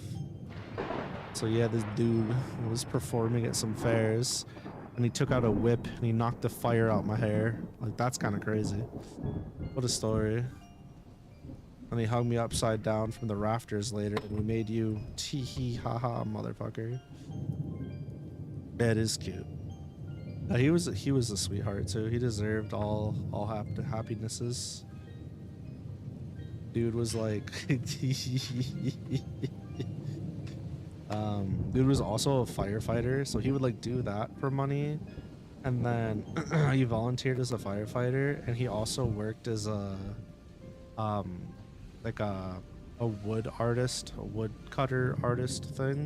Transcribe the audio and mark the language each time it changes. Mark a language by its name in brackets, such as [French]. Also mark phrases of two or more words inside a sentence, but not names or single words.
[English] So yeah, this dude was performing at some fairs, and he took out a whip and he knocked the fire out my hair. Like, that's kind of crazy. What a story. And he hung me upside down from the rafters later, and we made you tee hee ha ha, motherfucker. Yeah, it is cute. He was a sweetheart too. He deserved all happinesses. Dude was like dude was also a firefighter, so he would like do that for money, and then he volunteered as a firefighter, and he also worked as a like a wood artist, a wood cutter artist thing.